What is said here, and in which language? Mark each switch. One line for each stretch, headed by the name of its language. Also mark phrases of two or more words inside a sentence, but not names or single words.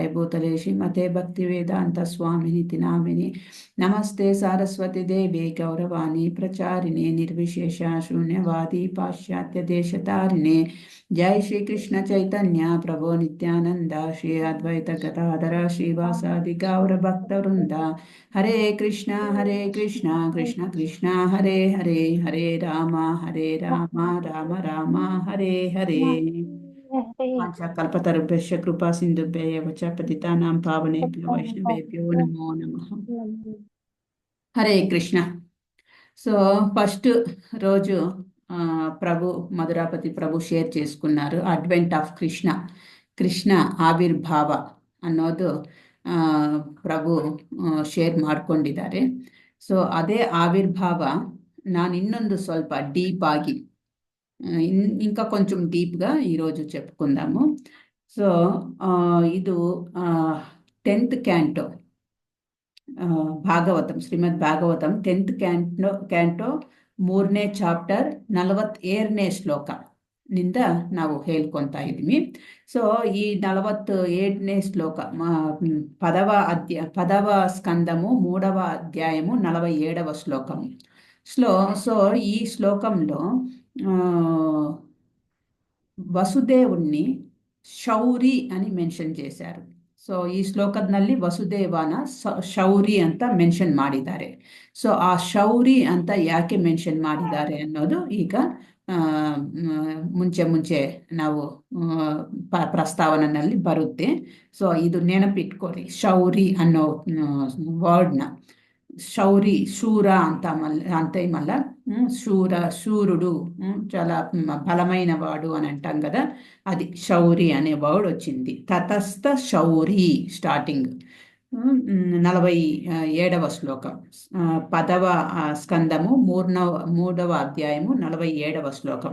Sanskrit: भूतले श्रीमते भक्तिवेदान्तस्वामिनिति नामिने नमस्ते सारस्वती देवे गौरवाणी प्रचारिणे निर्विशेष शून्यवादी पाश्चात्य देशतारिणे जय श्री कृष्ण चैतन्य प्रभो नित्यानंद श्री अद्वैत गदाधर श्रीवासादि गौर भक्त वृंद हरे कृष्णा कृष्ण कृष्ण हरे हरे हरे राम राम राम हरे हरे कल्पतरुभ्यश्च कृपा सिन्धुभ्यः एव च पतितानां पावनेभ्यो वैष्णवेभ्यो नमो नमः।
Telugu: హరే కృష్ణ. సో ఫస్ట్ రోజు ప్రభు మధురాపతి ప్రభు షేర్ చేసుకున్నారు
English: advent of
Kannada: ಕೃಷ್ಣ ಕೃಷ್ಣ ಆವಿರ್ಭಾವ ಅನ್ನೋದು ಪ್ರಭು ಶೇರ್ ಮಾಡ್ಕೊಂಡಿದ್ದಾರೆ. ಸೊ ಅದೇ ಆವಿರ್ಭಾವ ನಾನು ಇನ್ನೊಂದು ಸ್ವಲ್ಪ ಡೀಪ್ ಆಗಿ
Telugu: ఇంకా కొంచెం డీప్గా ఈరోజు చెప్పుకుందాము.
Kannada: సో ಇದು 10th ಕ್ಯಾಂಟೋ ಭಾಗವತಂ ಶ್ರೀಮದ್ ಭಾಗವತಂ 10th ಕ್ಯಾಂಟೋ 3ನೇ ಚಾಪ್ಟರ್ 47ನೇ ಶ್ಲೋಕ ನಿಂದ ನಾವು ಹೇಳ್ಕೊತಾ ಇದ್ವಿ. ಸೊ ಈ 47ನೇ ಶ್ಲೋಕ
Telugu: పదవ స్కందము 3వ అధ్యాయము 47వ శ్లోకము. సో ఈ శ్లోకంలో
Kannada: ವಸುದೇವನ್ನಿ ಶೌರಿ
Telugu: అని ಮೆನ್ಷನ್ చేశారు.
Kannada: ಸೊ ಈ ಶ್ಲೋಕದಲ್ಲಿ ವಸುದೇವನ ಶೌರಿ ಅಂತ ಮೆನ್ಷನ್ ಮಾಡಿದ್ದಾರೆ. ಸೊ ಆ ಶೌರಿ ಅಂತ ಯಾಕೆ ಮೆನ್ಷನ್ ಮಾಡಿದ್ದಾರೆ ಅನ್ನೋದು ಈಗ ಮುಂಚೆ ನಾವು ಪ್ರಸ್ತಾವನೆಯಲ್ಲಿ ಬರುತ್ತೆ. ಸೊ ಇದು ನೆನಪಿಟ್ಕೊರಿ, ಶೌರಿ ಅನ್ನೋ ವರ್ಡ್ನ.
Telugu: ಶೌರಿ ಶೂರ అంతేమల్ల శూరుడు చాలా బలమైన వాడు అని అంటాం కదా, అది శౌరి అనే వర్డ్ వచ్చింది. తతస్థ శౌరి స్టార్టింగ్ 47వ శ్లోకం 10వ స్కందము 3వ అధ్యాయము 47వ శ్లోకం.